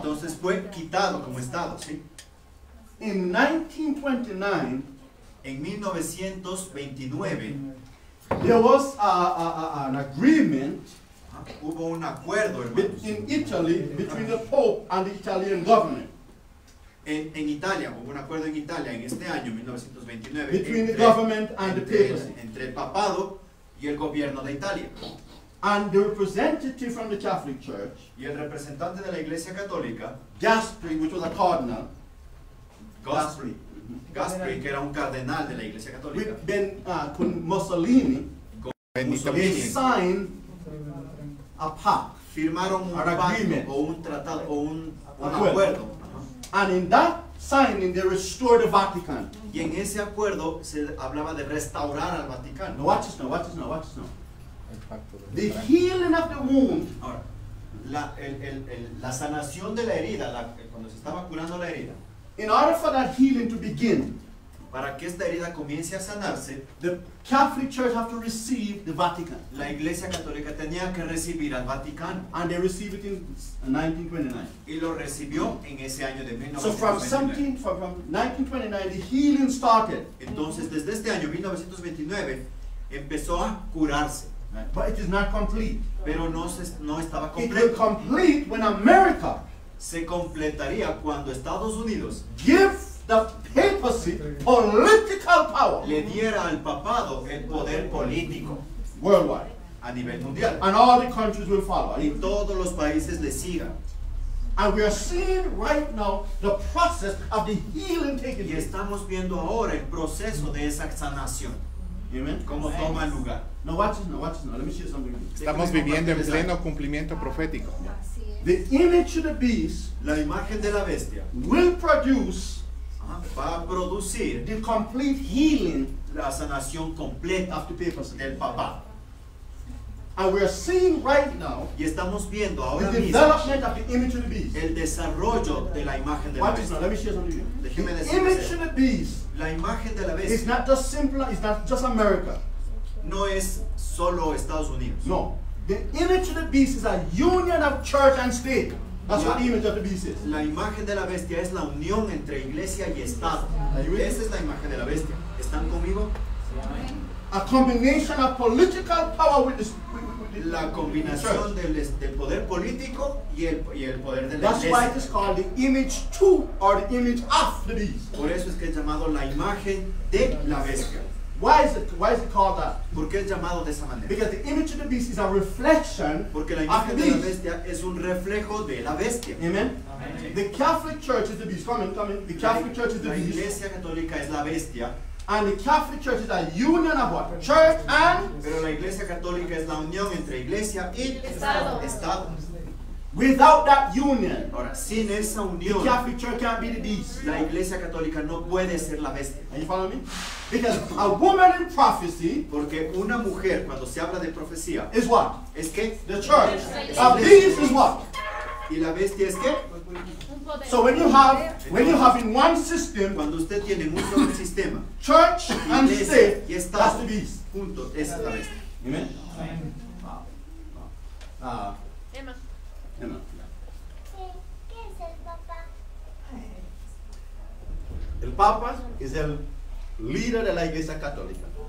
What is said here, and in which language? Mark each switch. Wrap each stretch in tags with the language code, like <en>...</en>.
<es>Entonces fue quitado como estado, ¿sí?</es> <en>In 1929,</en> <es>En 1929</es> <en>there was an agreement</en> <es>hubo un acuerdo, hermanos.</es> <en>in Italy between the Pope and the Italian government.</en> <es>En Italia, hubo un acuerdo en Italia en este año, 1929,</es> <en>Between the government and the papacy.</en> <es>entre el papado y el gobierno de Italia.</es> <en>And the representative from the Catholic Church,</en> <es>Y el representante de la Iglesia Católica,</es> <en>Gasperi, which was a cardinal,</en> <es>Gasperi, que era un cardenal de la Iglesia Católica, con Mussolini, Benito</es> <en>they</en> <es>Mussolini,</es> <en>signed a pact</en> <es>firmaron un</es> <en>An</en> <es>pacto</es> <en>agreement.</en> <es>o un tratado o un Acuerdo. acuerdo.</es> <en>And in that signing, they restored the Vatican.</en> <es>Y en ese acuerdo se hablaba de restaurar al</es> <en>Now</en> <es>Vaticano.</es> <en>watch this now, watch this now, watch this now. The healing of the wound</en> <es>Ahora, la sanación de la herida, cuando se estaba curando la herida,</es> <en>in order for that healing to begin,</en> <es>para que esta herida comience a sanarse,</es> <en>the Catholic Church have to receive the Vatican.</en> <es>la Iglesia Católica tenía que recibir al Vaticano.</es> <en>And they received it in 1929.</en> <es>Y lo recibió en ese año de</es> <en>So from</en> <es>1929.</es> <en>from 1929, the healing started.</en> <es>Entonces, desde este año, 1929, empezó a curarse.</es> <en>But it is not complete.</en> <es>Pero no estaba</es> <en>It will</en> <es>completo.</es> <en>complete when America</en> <es>Se completaría cuando Estados Unidos</es> <en>give the papacy political power</en> <es>le diera al papado el poder político</es> <en>worldwide.</en> <es>a nivel mundial.</es> <en>And all the countries will follow.</en> <es>Y todos los países le sigan.</es> <en>And we are seeing right now the process of the healing taking</en> <es>Y</es> <en>place.</en> <es>estamos viendo ahora el proceso de esa sanación,</es> <en>Amen.</en> <es>cómo toma lugar.</es> <en>Now watch this now, watch this now. Let me share something with you.</en> <es>Estamos viviendo en pleno cumplimiento profético.</es> <en>The image of the beast</en> <es>La imagen de la bestia</es> <en>will produce</en> <es>va a producir</es> <en>the complete healing</en> <es>la sanación completa</es> <en>of the papacy.</en> <es>del papado.</es> <en>And we are seeing right now</en> <es>Y estamos viendo ahora</es> <en>the</en> <es>mismo</es> <en>development of the image of the beast.</en> <es>el desarrollo de la imagen de la</es> <en>Watch this now.</en> <es>bestia.</es> <en>Let me share something with you.</en> <es>Déjeme</es> <en>The</en> <es>decirles</es> <en>image</en> <es>esto.</es> <en>of the beast</en> <es>La imagen de la</es> <en>is</en> <es>bestia</es> <en>not just simple. It's not just America.</en> <es>no es solo Estados Unidos.</es> <en>No. The image of the beast is a union of church and state. That's what the image of the beast is.</en> <es>La imagen de la bestia es la unión entre iglesia y Estado.</es> <en>Are you with me?</en> <es>Esa es la imagen de la bestia. ¿Están conmigo?</es> <en>A combination of political power with the</en> <es>La combinación del poder político y el poder de la</es> <en>That's why it is</en> <es>iglesia.</es> <en>called the image to or the image of the beast.</en> <es>Por eso es que es llamado la imagen de la bestia.</es> <en>Why is it called that?</en> <es>¿Por qué es llamado de esa manera?</es> <en>Because the image of the beast is a reflection</en> <es>Porque la</es> <en>of</en> <es>imagen</es> <en>the</en> <es>de la</es> <en>beast.</en> <es>bestia es un reflejo de la bestia.</es> <en>Amen. The Catholic Church is the beast. Come in. The Catholic Church is the</en> <es>La</es> <en>beast.</en> <es>iglesia católica es la bestia,</es> <en>And the Catholic Church is a union of what? Church and</en> <es>pero la iglesia católica es la unión entre iglesia y Estado. Estado.</es> <en>without that union,</en> <es>Ahora, sin esa</es> <en>the</en> <es>unión,</es> <en>Catholic Church can't be the beast.</en> <es>la iglesia católica no puede ser la bestia.</es> <en>Are you following me? Because a woman in prophecy</en> <es>Porque una mujer, cuando se habla de profecía,</es> <en>is what?</en> <es>es que The church. es</es> <en>A beast is what?</en> <es>y la bestia es que Un poder.</es> <en>So when you have in one system</en> <es>cuando usted tiene un solo sistema,</es> <en>church and</en> <es>iglesia</es> <en>state,</en> <es>y</es> <en>that's</en> <es>Estado,</es> <en>the beast.</en> <es>juntos, esa es la bestia.</es> <en>Amen. Emma. Emma.</en> <es>¿Qué es el papá? El Papa es el líder de la Iglesia Católica.</es>